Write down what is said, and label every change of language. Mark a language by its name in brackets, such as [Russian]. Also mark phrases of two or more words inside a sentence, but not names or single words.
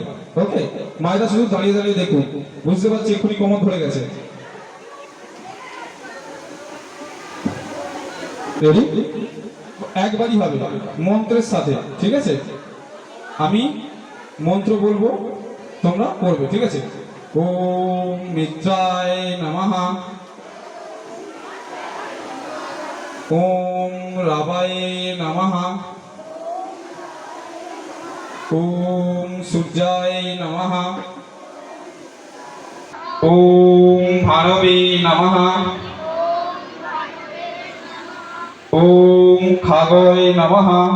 [Bangla] ওকে, মায়েরা শুধু দাঁড়িয়ে দাঁড়িয়ে দেখুন, বুঝতে পারছি এক্ষুনি কোমর ধরে গেছে। রেডি? একবারই হবে মন্ত্রের সাথে, ঠিক আছে? আমি মন্ত্র বলবো, তোমরা করবে, ঠিক আছে? [Sanskrit] ওম মিত্রায় নমঃ, ওম রাবায়ে নমঃ, ওম সূর্যায় নমঃ, ওম ভানবে নমঃ, ওম খাগয় নমঃ,